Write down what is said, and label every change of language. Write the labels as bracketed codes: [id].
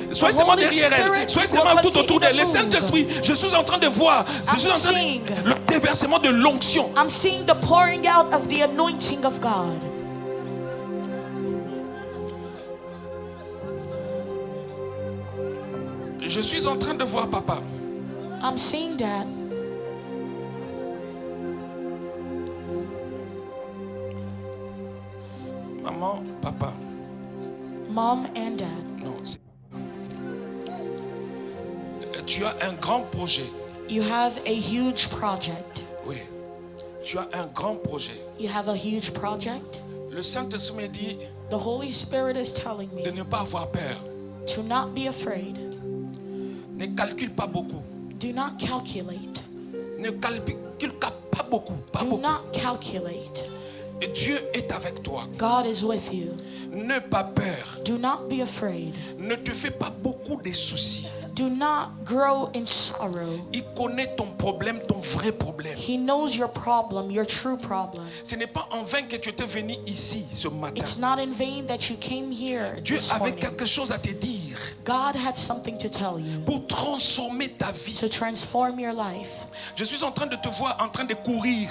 [fr] Soyez seulement derrière elle. Soyez seulement tout autour d'elle. Le Saint-Esprit, je suis en train de voir. Je suis en train de le déversement de l'onction. [en] I'm seeing the pouring out of the anointing of God. [fr] Je suis en train de voir papa. [en] I'm seeing Dad. [fr] Maman, papa. [en] Mom and Dad. [fr] Non, c'est tu as un grand projet. [en] You have a huge project. [fr] Oui. Tu as un grand projet. [en] You have a huge project. [fr] Le Saint-Esprit me dit [en] The Holy Spirit is telling [fr] de [en] me [fr] ne pas avoir peur. [en] to not be afraid. [fr] Ne calcule pas beaucoup. [en] Do not calculate. [fr] Ne calcule pas beaucoup. Pas [en] Do [fr] beaucoup. [en] not calculate. [fr] Et Dieu est avec toi. [en] God is with you. [fr] N'aie pas peur. [en] Do not be afraid. [fr] Ne te fais pas beaucoup de soucis. [en] Do not grow in sorrow. [fr] Il connaît ton problème, ton vrai problème. [en] He knows your problem, your true problem. [fr] Ce n'est pas en vain que tu étais venu ici ce matin. [en] It's not in vain that you came here [fr] Dieu [en] this [fr] avait [en] morning. [fr] quelque chose à te dire [en] God had something to tell you [fr] pour transformer ta vie. [en] to transform your life. [fr] Je suis en train de te voir en train de courir,